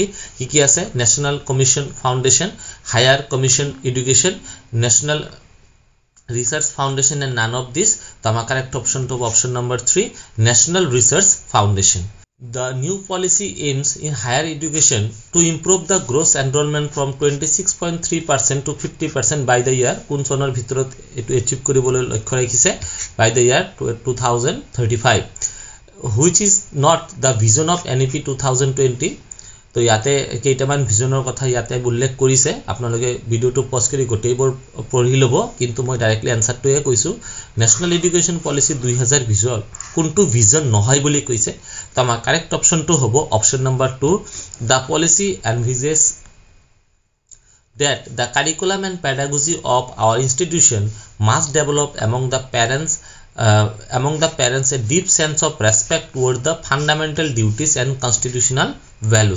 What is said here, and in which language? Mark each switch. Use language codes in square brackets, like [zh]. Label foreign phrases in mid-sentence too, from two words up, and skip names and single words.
[as] কি আছে [en] National Commission Foundation, Higher Commission Education, National Research Foundation, and none of this. The correct option to option number 3, National Research Foundation. The new policy aims in higher education to improve the gross enrollment from 26.3% to 50% by the year [as] কোন চনৰ ভিতৰত এটো achieve কৰিবলৈ লক্ষ্য ৰাখিছে [en] by the year 2035, which is not the vision of NEP 2020. [as] তো ইয়াতে কেইটামান ভিজনৰ কথা ইয়াতে উল্লেখ কৰিছে, আপোনালোকে ভিডিওটো পজ কৰি গোটেইবোৰ পঢ়ি ল'ব, কিন্তু মই ডাইৰেক্টলি আনসাৰটোৱে কৈছো ন্যাশনাল এডুকেশন পলিসি 2000 ভিজন কোনটো ভিজন নহয় বুলি কৈছে। তো আমাৰ কারেক্ট অপশনটো হ'ব অপশন নাম্বার [en] 2, the policy envisages that the curriculum and pedagogy of our institution must develop among the parents a deep sense of respect toward the fundamental duties and constitutional values.